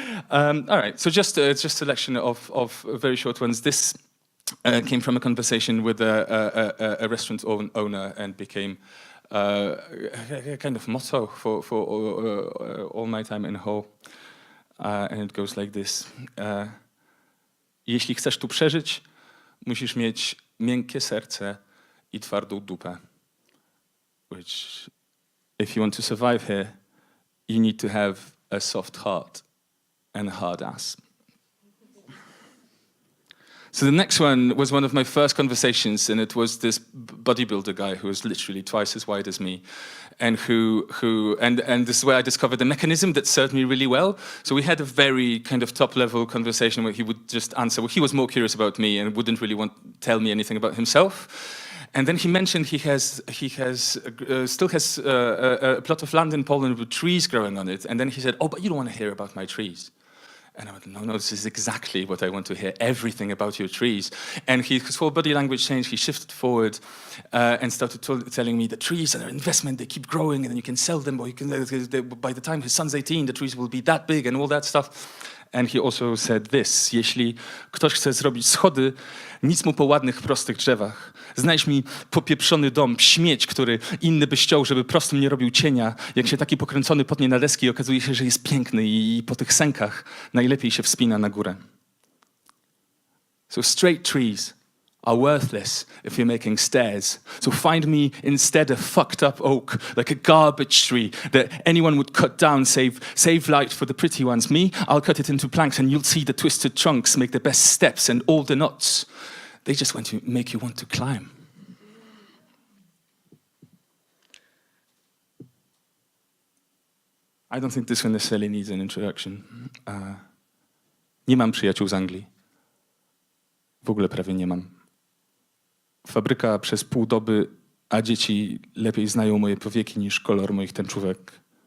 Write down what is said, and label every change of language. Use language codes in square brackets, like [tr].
[en] All right, so just a selection of very short ones. This came from a conversation with a restaurant owner and became a kind of motto for all my time in Hull. And it goes like this. [pl] Jeśli chcesz tu przeżyć, musisz mieć miękkie serce I twardą dupę. [en] Which, if you want to survive here, you need to have a soft heart and a hard ass. So the next one was one of my first conversations, and it was this bodybuilder guy who was literally twice as wide as me, and and this is where I discovered the mechanism that served me really well. So we had a very kind of top-level conversation where he would just answer. Well, he was more curious about me and wouldn't really tell me anything about himself. And then he mentioned he still has a plot of land in Poland with trees growing on it. And then he said, "Oh, but you don't want to hear about my trees." And I went, no, this is exactly what I want to hear, everything about your trees. And his whole body language changed. He shifted forward and started telling me the trees are an investment, they keep growing, and then you can sell them, or you can, by the time his son's 18, the trees will be that big and all that stuff. And he also said this: [pl] jeśli ktoś chce zrobić schody, nic mu po ładnych, prostych drzewach. Znajdź mi popieprzony dom, śmieć, który inny by chciał, żeby prostym nie robił cienia. Jak się taki pokręcony potnie na deski, okazuje się, że jest piękny i po tych sękach najlepiej się wspina na górę. [en] So straight trees are worthless if you're making stairs. So find me instead a fucked up oak, like a garbage tree that anyone would cut down, save light for the pretty ones. Me, I'll cut it into planks and you'll see the twisted trunks make the best steps and all the knots. They just want to make you want to climb. I don't think this one necessarily needs an introduction. [pl] Nie mam przyjaciół z Anglii. W ogóle prawie nie mam. Fabryka przez pół doby, a dzieci lepiej znają moje powieki niż kolor moich tęczówek.